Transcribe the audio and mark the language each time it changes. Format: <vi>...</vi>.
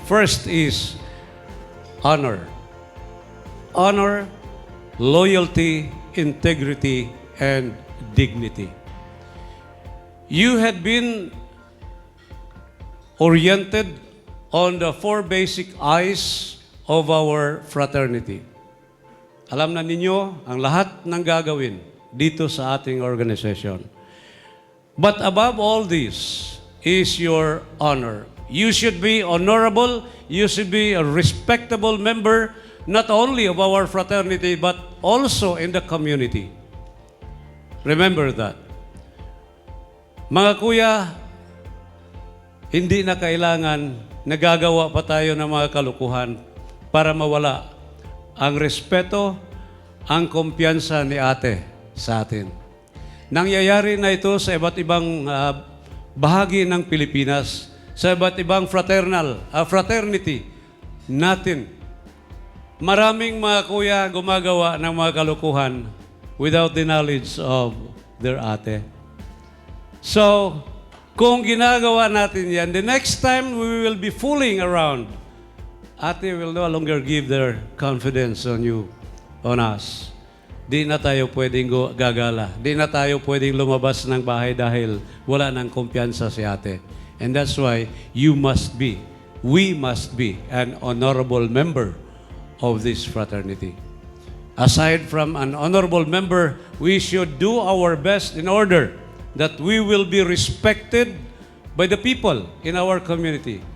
<en>First is honor. Honor, loyalty, integrity, and dignity. You had been oriented on the 4 basic I's of our fraternity.</en> <tl>Alam na ninyo ang lahat ng gagawin dito sa ating organization.</tl> <en>But above all this is your honor. You should be honorable, you should be a respectable member, not only of our fraternity, but also in the community. Remember that.</en> <tl>Mga kuya, hindi na kailangan nagagawa pa tayo ng mga kalukuhan para mawala ang respeto, ang kumpiyansa ni ate sa atin. Nangyayari na ito sa iba't ibang bahagi ng Pilipinas, sa iba't ibang fraternity natin. Maraming mga kuya gumagawa ng mga kalukuhan</tl> <en>without the knowledge of their</en> <tl>ate.</tl> <en>So,</en> <tl>kung ginagawa natin yan,</tl> <en>the next time we will be fooling around, ate will no longer give their confidence on you, on us.</en> <tl>Di na tayo pwedeng gagala. Di na tayo pwedeng lumabas ng bahay dahil wala ng kumpiyansa si ate.</tl> <en>And that's why we must be an honorable member of this fraternity. Aside from an honorable member, we should do our best in order that we will be respected by the people in our community.</en>